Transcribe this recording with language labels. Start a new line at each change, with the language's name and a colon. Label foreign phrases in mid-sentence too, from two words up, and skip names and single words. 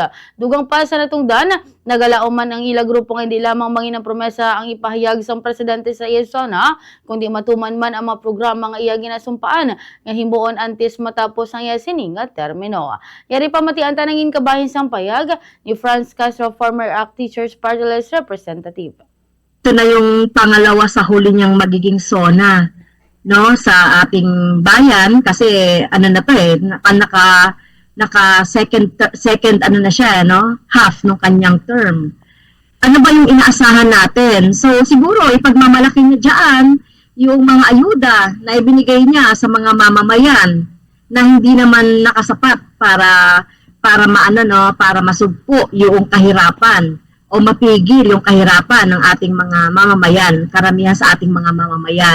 Hiligaynon: Dugang pa sa natungdan, nagalao man ang ila grupo nga hindi lamang manginang promesa ang ipahayag sa presidente sa zona, kundi matuman man ang mga programa nga iya ginasumpaan nga himbuon antes matapos ang iya sining nga termino. Yari pa matian tanangin kabahin sang payag ni Franz Castro,
English: former ACT Teachers Party List Representative.
Filipino: Ito na yung pangalawa sa huli niyang magiging zona, no, sa ating bayan, kasi ano na to naka second ano na siya, no, half ng kanyang term. Ano ba yung inaasahan natin? So siguro ipagmamalaki niya diyan yung mga ayuda na ibinigay niya sa mga mamamayan na hindi naman nakasapat para para masugpo yung kahirapan o mapigil yung kahirapan ng ating mga mamamayan, karamihan sa ating mga mamamayan.